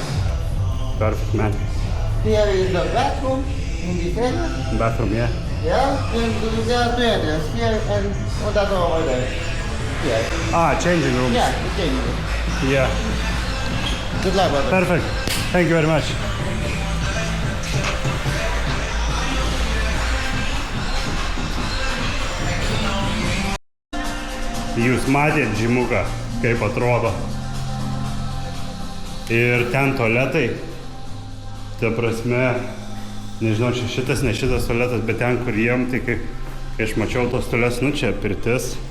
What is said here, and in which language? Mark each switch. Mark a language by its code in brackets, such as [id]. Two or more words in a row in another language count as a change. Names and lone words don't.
[en] Perfect, man. Here is the bathroom in this area. Bathroom, yeah. Yeah, and there are two areas here and on that one over there. Here. Changing rooms. Yeah, it's changing. Yeah. Good luck, brother. Perfect. Thank you very much. [lt] Jūs matėt džimuką, kaip atrodo. Ir ten tualetai. Ta prasme, nežinau, čia šitas, ne šitas tualetas, bet ten, kur jiem, tai kai aš mačiau tos tualetus, nu čia pirtis.